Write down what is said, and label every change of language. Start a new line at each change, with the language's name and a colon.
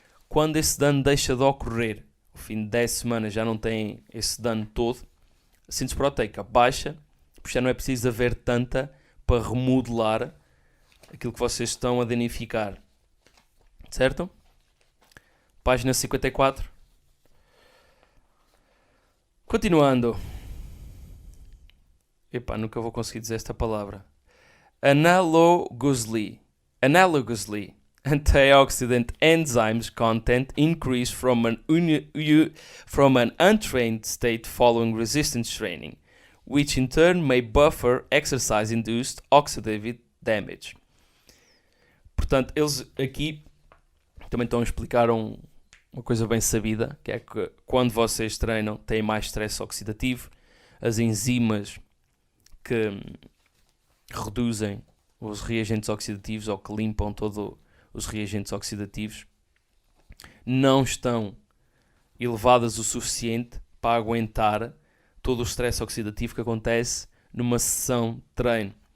Portuguese: Quando esse dano deixa de ocorrer, ao fim de 10 semanas já não tem esse dano todo, a síntese proteica baixa, porque já não é preciso haver tanta para remodelar aquilo que vocês estão a danificar. Certo? Página 54. Continuando. Epá, nunca vou conseguir dizer esta palavra.
English: Analogously, antioxidant enzymes content increase from an untrained state following resistance training, which in turn may buffer exercise-induced oxidative damage.
Portuguese: Portanto, eles aqui também estão a explicar uma coisa bem sabida, que é que quando vocês treinam têm mais stress oxidativo, as enzimas que reduzem os reagentes oxidativos ou que limpam todos os reagentes oxidativos não estão elevadas o suficiente para aguentar todo o stress oxidativo que acontece numa sessão de treino.